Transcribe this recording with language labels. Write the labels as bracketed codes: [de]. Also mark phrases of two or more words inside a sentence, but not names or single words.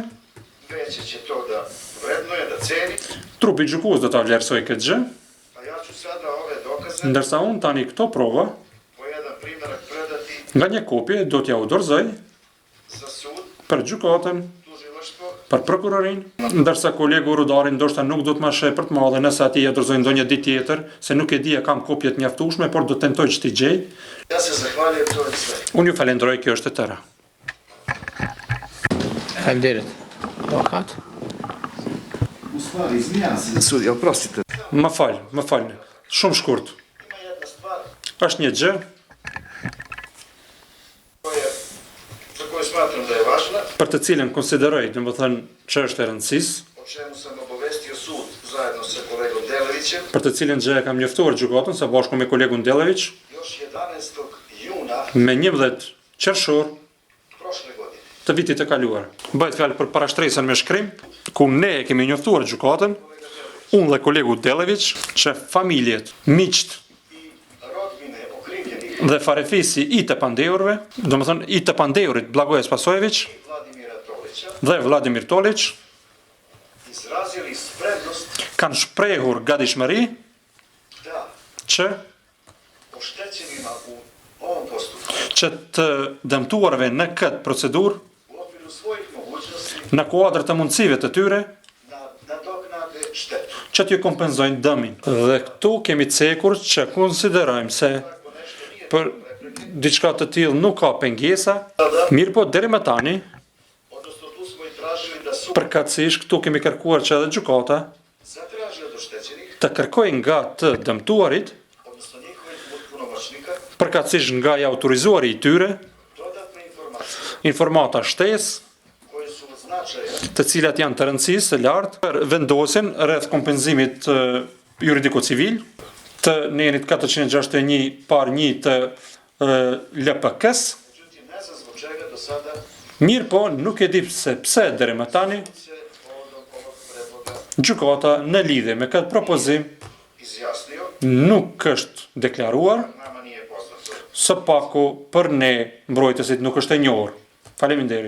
[sr] veće će to da vrednuje, da ceni, [sq] trupi gjykues do ta vlerësoj këtë gjë, [sr] a ja ću sada ove dokaze [sq] ndërsa unë tani këto prova [sr] po jedan primjerak predati [sq] nga një kopje do t'ja u dorëzoj [sr] za sud, [sq] për gjykatën, [sr] tužilaštvo, [sq] për prokurorin, ndërsa kolegu Rudari ndoshta nuk do të ma sheh për të madhe nëse ati ja dorëzoj ndonjë ditë tjetër, se nuk e di e kam kopjet mjaftueshme, por do të tentoj që t'i gjej. [sr] ja se zahvaljujem, to je sve. [sq] Unë ju falenderoj, kjo është e tëra. Faleminderit. Avukat. [sr] U stvari, izvinjam se, sudija, oprostite. [sq] Më fal. Shumë shkurt. [sr] Ima jedna stvar [sq] Është një gjë [sr] za koju smatram da je važna, [sq] për të cilën konsideroj, domethënë, që është e rëndësisë, [sr] o čemu sam obavestio sud zajedno sa kolegom Delevićem, [sq] për të cilën gjë e kam njoftuar gjykatën së bashku me kolegun Dellević [sr] još 11. juna [sq] me 11 qershor [sr] prošle godine. [sq] të vitit të kaluar. Bëhet fjalë për parashtresën me shkrim, ku ne e kemi njoftuar gjykatën, unë dhe kolegu Dellević, që familjet, miqt [sr] I rodbine okrivljenih [sq] dhe farefisi i të pandeurve, domethënë i të pandeurit Blagojës Pasojević [sr] i Vladimira Tolića [sq] dhe Vladimir Tolić [sr] izrazili spremnost [sq] kanë shprehur gatishmëri [sr] da [sq] që [sr] oštećenima u ovom postupku [sq] që të dëmtuarve në këtë procedurë, [sr] u okviru svojih mogućnosti [sq] në kuadër të mundësive të tyre, [sr] nadoknade štetu. [sq] që t'ju kompenzojnë dëmin. Dhe këtu kemi cekur që konsiderojmë se [sr] Ako nešto nije [sq] për diçka të tillë nuk ka pengesa, mirë po deri më tani, [sr] odnosno tu smo i tražili da sud [sq] përkatësisht këtu kemi kërkuar që edhe gjykata [sr] zatraži od oštećenih, [sq] të kërkojë nga të dëmtuarit, [sr] odnosno njihovih punomoćnika, [sq] përkatësisht nga i autorizuari i tyre, [sr] dodatne informacije [sq] informata shtesë, [sr] koje su od značaja [sq] të cilat janë të rëndësisë së lartë për vendosin rreth kompenzimit juridiko-civil të nenit 461 par 1 të LPK-s. [sr] međutim ne znam zbog čega do sada [sq] Mirë po, nuk e di pse deri më tani [sr] se povodom ovog predloga [sq] gjykata në lidhje me këtë propozim [sr] izjasnio, [sq] nuk është deklaruar, [sr] nama nije poznato. [sq] së paku për ne mbrojtësit nuk është e njohur. Faleminderit.